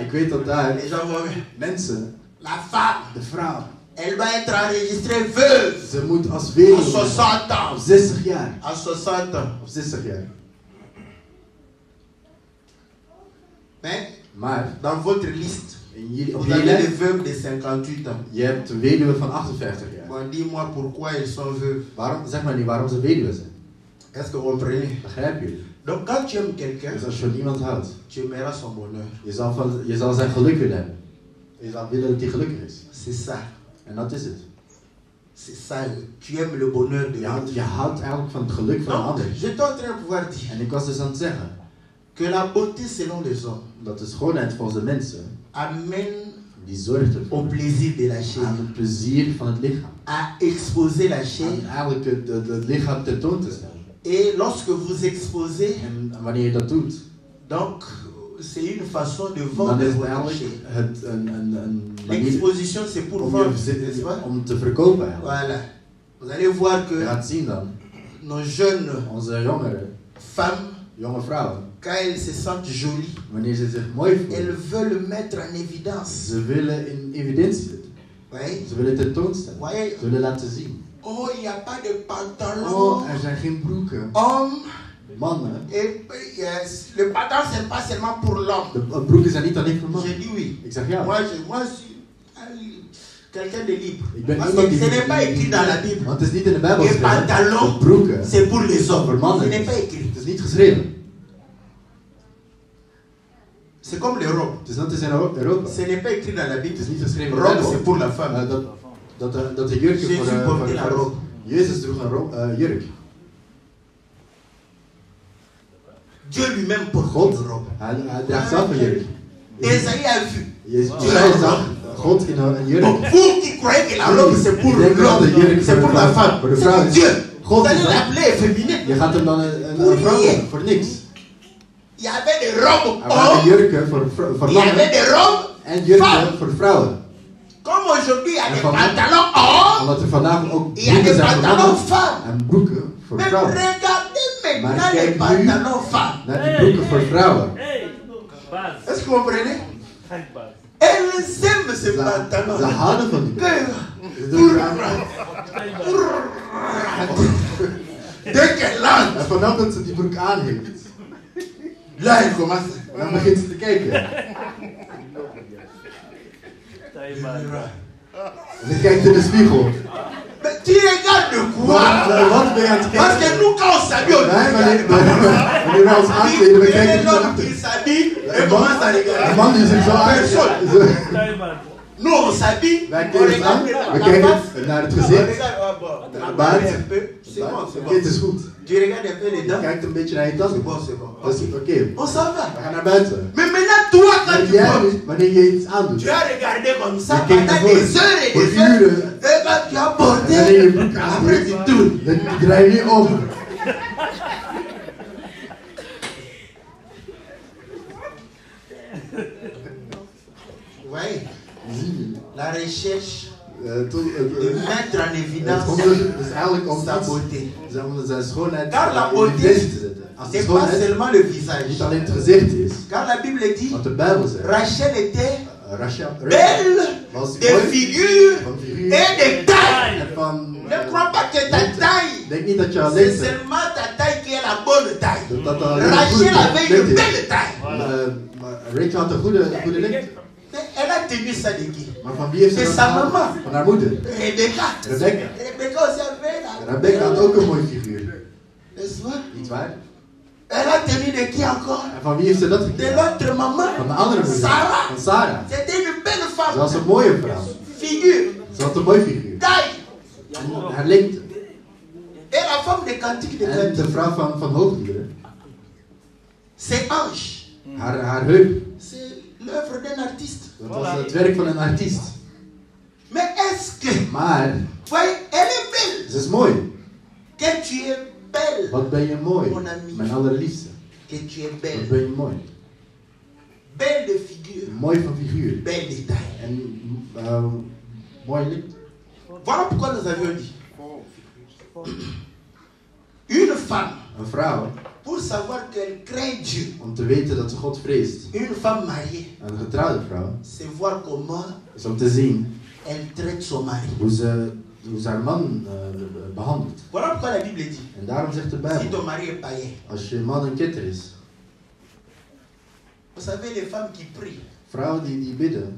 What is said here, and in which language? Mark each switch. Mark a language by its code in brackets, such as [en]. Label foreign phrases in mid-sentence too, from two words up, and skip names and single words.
[nl] Ik weet dat daar [fr] les gens vont. [nl] mensen, [fr] La femme, [nl] de vrouw, [fr] elle doit être enregistrée veuve [nl] ze moet als [fr] à [nl] weduwe 60 op [fr] ans. [nl] 60 jaar. [fr] À 60 ans. [nl] Op 60 jaar. [fr] Mais [nl] Maar [fr] dans votre liste, [nl] in jullie, op [fr] vous [nl] jullie [fr] avez des [nl] lijst, [fr] veuves de 58 ans. [nl] je hebt een weduwe van 58 jaar. [fr] Bon, dis-moi pourquoi ils sont veuves. [nl] Waarom, zeg maar niet waarom ze weduwe zijn. [fr] Est-ce que vous comprenez? [nl] Begrijp je? [fr] Donc quand tu aimes quelqu'un, [nl] Dus als je van iemand houdt, [fr] tu aimeras son bonheur. [nl] je zal zijn geluk willen hebben. Je zal willen dat hij gelukkig is. [fr] C'est ça. [nl] En dat is het. [fr] C'est ça. Tu aimes le bonheur de l'autre. [nl] Je houdt eigenlijk van het geluk van een [fr] Donc, [nl] ander. [fr] j'étais en train de pouvoir dire [nl] En ik was dus aan het zeggen, [fr] que la beauté selon les hommes [nl] dat de schoonheid volgens de mensen, [fr] amène [nl] die zorgt ervoor [fr] au plaisir de la [nl] aan [fr] chair, [nl] het plezier van het lichaam. [fr] à exposer la chair. [nl] Aan eigenlijk het lichaam tentoon te stellen. [fr] Et lorsque vous exposez, [nl] En wanneer je dat doet, [fr] donc c'est une façon de [nl] dan [fr] vendre [nl] is het [fr] votre [nl] eigenlijk [fr] chair. [nl] een manier [fr] L'exposition c'est pour [nl] om, [fr] vendre, n'est-ce [nl] je, [fr] pas? [nl] om te verkopen eigenlijk. [fr] Voilà. Vous allez voir [nl] Je [fr] que [nl] gaat zien dan, [fr] nos jeunes [nl] onze jongeren, [fr] femmes, [nl] jonge vrouwen, [fr] quand elles se sentent jolies, [nl] wanneer ze zich mooi [fr] elles [nl] voelen, [fr] veulent mettre en évidence. [nl] ze willen in evidentie zetten. [fr] Oui. [nl] Ze willen tentoonstellen. [fr] Voyez, [nl] Ze willen laten zien. [fr] oh, il n'y a pas de pantalon. [nl] Oh, er zijn geen broeken. [fr] Homme. [nl] Mannen. [fr] Et le pantalon, c'est pas seulement pour l'homme. [nl] De broeken zijn niet alleen voor [fr] J'ai [nl] mannen. [fr] dit oui. [nl] Ik zeg ja. [fr] Moi, je suis quelqu'un de libre. [nl] Ik ben [fr] Parce [nl] iemand [fr] que [nl] die... [fr] ce n'est pas écrit dans la Bible. [nl] Want het is niet in de Bijbel [fr] Les [nl] geschreven. [fr] pantalons, [nl] De broeken [fr] c'est pour les [nl] voor [fr] hommes. Ce [nl] mannen. [fr] n'est pas écrit. [nl] Het is niet geschreven. [fr] C'est comme les robes. [nl] Het is net als in Europa. [fr] Ce n'est pas écrit dans la Bible. [nl] Het is niet geschreven in de [fr] Robe, [nl] Bijbel. [fr] c'est pour la femme. [nl] Dat de jurken Jezus voor [fr] portait [nl] de [fr] la [nl] vrouw. [fr] robe. [nl] Jezus droeg een jurk. [fr] Dieu lui-même porte [nl] God, [fr] une robe. [nl] hij draagt zelf een jurk. [fr] Esaïe a vu. [nl] Jij zag God in een jurk. [fr] Donc vous qui croyez que la robe c'est pour [nl] Ik denk dat de jurk [fr] l'homme, c'est pour la femme, [nl] voor de vrouw [fr] c'est [nl] is. [fr] Dieu. Vous [nl] God [fr] allez [nl] is dat. [fr] l'appeler féminin. [nl] Je gaat hem dan een vrouw doen, voor niks. [fr] Il y avait des robes [nl] Er waren [fr] hommes, [nl] jurken voor [fr] il y avait [nl] mannen [fr] des robes [nl] en jurken [fr] femmes. [nl] voor vrouwen. [fr] Comme aujourd'hui il y a [nl] En [fr] des [nl] vandaag- [fr] pantalons hommes, [nl] Omdat er vandaag ook [fr] il y a [nl] broeken [fr] des [nl] zijn voor [fr] pantalons [nl] mannen [fr] femmes. [nl] en broeken voor [fr] Mais [nl] vrouwen. [fr] regardez maintenant [nl] Maar [fr] les [nl] kijk nu [fr] pantalons femmes. [nl] naar die broeken voor vrouwen. [fr] Est-ce que vous comprenez? Elles aiment ces [nl] Ze [fr] pantalons. [nl] houden van die broeken. [fr] Que- [nl] Ze doen het aan. [fr] Dès qu'elle entre, [nl] En vanaf dat ze die broek aan heeft, [fr] Là, il commence. [nl] Dan begint ze te kijken. En dan kijkt in de spiegel. [fr] Mais tu regardes quoi? [nl] Wat ben je aan het [fr] Parce [nl] kijken? [fr] que nous, quand on s'habille, on [nl] Wanneer wij ons aankleden, we kijken naar [fr] l'homme qui [nl] achter. [fr] s'habille et commence à [nl] Een [fr] regarder. [nl] man die zich zo [fr] Personne. [nl] uit. [fr] Nous, on s'habille, [nl] Wij [fr] on [nl] kleden ons aan, [fr] regarde [nl] we [fr] la [nl] kijken [fr] face. [nl] naar het [fr] On [nl] gezicht. [fr] regarde, oh bon, la [nl] baard. [fr] barbe un peu. C'est bon, c'est [nl] Oké, het [fr] bon. [nl] is goed. [fr] Tu regardes un peu les [nl] Je [fr] dents. [nl] kijkt een beetje naar je tas. [fr] C'est bon, c'est bon. [nl] Dat is oké. [fr] On s'en va. [nl] We gaan naar buiten. [fr] Mais maintenant, toi, quand [nl] Maar [fr] tu [nl] jij [fr] portes, [nl] nu, wanneer je iets aandoet, [fr] tu as regardé comme ça [nl] je kijkt naar [fr] pendant [nl] voren. [fr] des heures et [nl] Voor [fr] des heures. [nl] uren. [fr] Et quand tu as [nl] En wanneer je [fr] porté, [nl] broek [fr] après tu [nl] aandoet, [fr] tournes. [nl] dan draai je nu om. [fr] Ouais, [nl] Zie je? [fr] la recherche [nl] Toen- [fr] de mettre en [nl] Het [fr] évidence [nl] onderzoek is eigenlijk om [fr] sa [nl] iets, [fr] beauté. [nl] om zijn schoonheid [fr] Car la [nl] in [fr] beauté, [nl] evidentie te zetten. Als de [fr] C'est pas [nl] schoonheid [fr] seulement le visage. [nl] niet alleen het gezicht is, [fr] Car la Bible dit, [nl] wat de Bijbel zegt. [fr] Rachel était [nl] Rachel [fr] belle [nl] was [fr] de [nl] mooi [fr] figure [nl] van figuur [fr] et de taille. [nl] en van... [fr] Ne crois pas que ta taille, [nl] Denk niet dat je alleen [fr] c'est [nl] bent. [fr] seulement ta taille qui est la bonne taille. [nl] Dat dat een Rachel goede [fr] avait une [nl] lengte is. [fr] belle taille. [nl] Maar Rachel had een goede lengte. [fr] Mais elle a tenu ça de qui? [nl] Maar van wie heeft ze [fr] C'est [nl] dat [fr] sa [nl] gehaald? [fr] maman. [nl] Van haar moeder. [fr] Rebecca. [nl] Rebecca. [fr] Rebecca aussi avait la... [nl] Rebecca had ook een mooie figuur. [fr] N'est-ce pas? [nl] Niet waar? [fr] Elle a tenu de qui encore? [nl] En van wie heeft ze dat [fr] De [nl] gekregen? [fr] l'autre maman. [nl] Van de andere moeder. [fr] Sarah. [nl] Van Sarah. [fr] C'était une belle [nl] Ze [fr] femme. [nl] was een mooie vrouw. [fr] Figure, [nl] Ze had een mooie figuur. [fr] taille. [nl] En haar lengte. [fr] Et la femme de Cantique de [nl] En [fr] Cantique, [nl] de vrouw van Hoogliederen. [fr] ses hanches. [nl] Haar heup. [fr] C'est l'œuvre d'un artiste. [nl] Dat was het werk van een artiest. [fr] Mais est-ce que, [nl] Maar [fr] voyez, elle est belle. [nl] ze is mooi. [fr] Que tu es belle. [nl] Wat ben je mooi. [fr] Mon ami. [nl] Mijn allerliefste. [fr] Que tu es [nl] Wat [fr] belle. [nl] ben je mooi. [fr] Belle de figure. [nl] Mooi van figuur. [fr] Belle de taille. [nl] En mooi lengte. [fr] Voilà pourquoi nous avions dit. Une femme, [nl] Een vrouw, [fr] pour savoir qu'elle craint Dieu, [nl] om te weten dat ze God vreest. [fr] une femme mariée, [nl] Een getrouwde vrouw, [fr] c'est voir comment [nl] is om te zien [fr] elle traite son mari. [nl] hoe ze haar man behandelt. [fr] Voilà pourquoi la Bible dit, [nl] En daarom zegt de si Bijbel, [fr] ton mari est païen, [nl] als je man een ketter is, [fr] vous savez les femmes qui prient, [nl] vrouwen die bidden